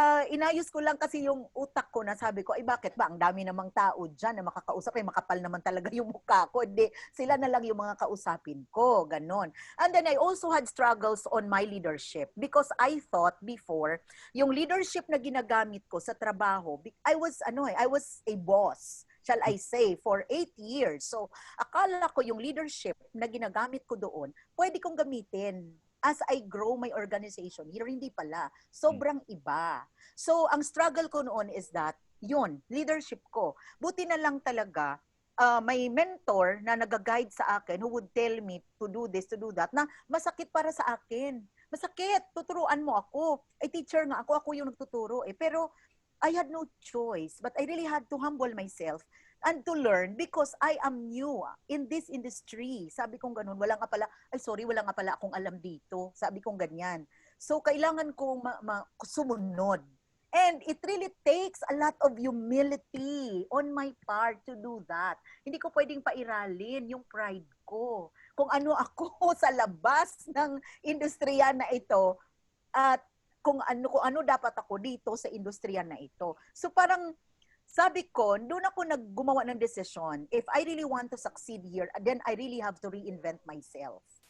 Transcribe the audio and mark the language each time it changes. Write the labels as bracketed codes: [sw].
[tl] Inayos ko lang kasi yung utak ko na sabi ko, ay bakit ba? Ang dami namang tao dyan na makakausap. Ay makapal naman talaga yung mukha ko. Hindi, sila na lang yung mga kausapin ko. Ganon. [en] And then I also had struggles on my leadership because I thought before, [tl] yung leadership na ginagamit ko sa trabaho, [en] I was a boss, shall I say, for 8 years. [tl] So, akala ko yung leadership na ginagamit ko doon, pwede kong gamitin [en] as I grow my organization. [tl] Here, hindi pala. Sobrang iba. So, ang struggle ko noon is that, yun, leadership ko. Buti na lang talaga, may mentor na nag-guide sa akin [en] who would tell me to do this, to do that, [tl] na masakit para sa akin. Masakit, tuturuan mo ako. Ay, teacher nga ako yung nagtuturo eh. [en] Pero, I had no choice, but I really had to humble myself and to learn because I am new in this industry. [tl] Sabi kong ganun, wala nga pala akong alam dito. Sabi kong ganyan. [en] So, [tl] kailangan kong sumunod. [en] And it really takes a lot of humility on my part to do that. [tl] Hindi ko pwedeng pairalin yung pride ko. Kung ano ako sa labas ng industriya na ito at kung ano dapat ako dito sa industriya na ito. So parang sabi ko, doon ako naggumawa ng decision. [en] If I really want to succeed here, then I really have to reinvent myself.